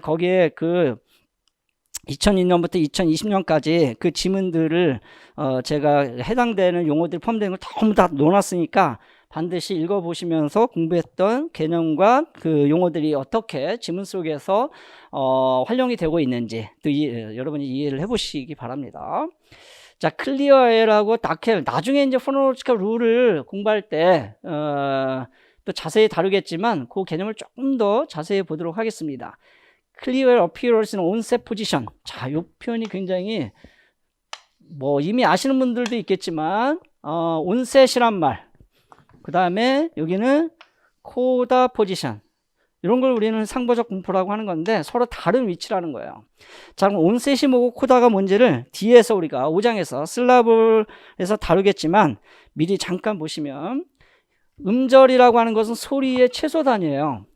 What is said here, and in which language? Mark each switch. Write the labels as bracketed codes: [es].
[ko] 거기에 2002년부터 2020년까지 그 지문들을 제가 해당되는 용어들 포함되는 걸 전부 다 놓아놨으니까 반드시 읽어보시면서 공부했던 개념과 용어들이 어떻게 지문 속에서 활용이 되고 있는지 또 여러분이 이해를 해보시기 바랍니다. 자, 클리어 L하고 다크엘. 나중에 이제 포노로지컬 룰을 공부할 때 또 자세히 다루겠지만 그 개념을 조금 더 자세히 보도록 하겠습니다. [en] Clear appearance in onset position. [ko] 자, 이 표현이 굉장히 이미 아시는 분들도 있겠지만 onset이란 말. 그 다음에 여기는 코다 포지션. 이런 걸 우리는 상보적 분포라고 하는 건데 서로 다른 위치라는 거예요. 자, 그럼 온셋이 뭐고 코다가 뭔지를 뒤에서 우리가 5장에서 슬라블에서 다루겠지만 미리 잠깐 보시면 음절이라고 하는 것은 소리의 최소 단위예요.